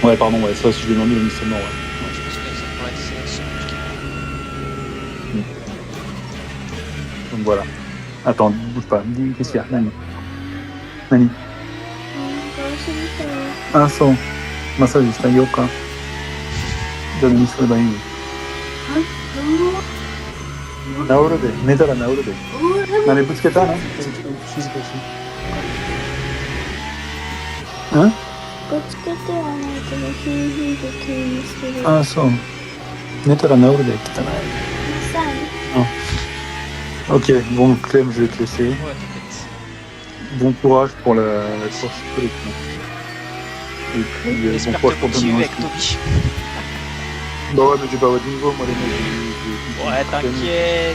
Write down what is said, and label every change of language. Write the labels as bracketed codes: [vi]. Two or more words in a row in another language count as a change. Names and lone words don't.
[fr] Ouais, pardon, ouais, ça, si je lui ai demandé, il m'a dit c'est mort, ouais. Ouais, je pense que c'est compliqué. Donc voilà. Attends, bouge pas. Dis, qu'est-ce qu'il y a, Nani? [ja] 何？あ、そう. Massage してあげようか。じゃあ何すればいい？治るで。寝たら治るで。何ぶつけたの？静かにし。ん？ぶつけてはないけど、ヒーヒーで急にしてる。あ、そう. 寝たら治るで、汚い。 [fr] Ok, bon Clem, je vais te laisser. Ouais, t'inquiète. Bon courage pour la course collective. Et puis bon J'espère courage que pour continuer demain avec aussi. Toby. Bah ouais, mais j'ai pas votre niveau, moi les mecs. Ouais, t'inquiète.